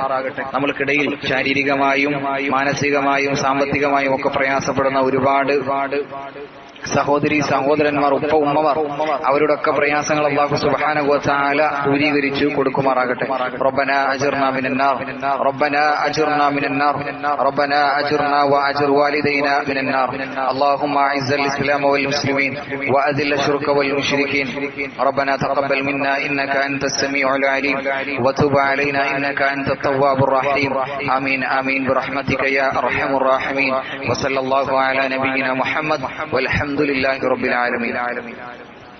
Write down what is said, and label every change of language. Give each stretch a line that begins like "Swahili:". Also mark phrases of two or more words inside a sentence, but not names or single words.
Malayalam: നമ്മൾക്കിടയിൽ ശാരീരികമായും മാനസികമായും സാമ്പത്തികമായും ഒക്കെ പ്രയാസപ്പെടുന്ന ഒരുപാട് സഹോദരി സഹോദരന്മാർ, ഉമ്മമാർ, അവരുടെയൊക്കെ പ്രയാസങ്ങൾ
Arabic: الله سبحانه وتعالى
Malayalam: ദൂരീകരിച്ചു കൊടുക്കുമാറാകട്ടെ.
Arabic: ربنا أجرنا من النار، ربنا أجرنا من النار، ربنا أجرنا وأجر والدينا من النار. اللهم اعز الاسلام والمسلمين واذل الشرك والمشركين. ربنا تقبل منا انك انت السميع العليم وتب علينا انك انت التواب الرحيم. آمين آمين برحمتك يا ارحم الراحمين. وصلى الله على نبينا محمد والحمد لله رب العالمين.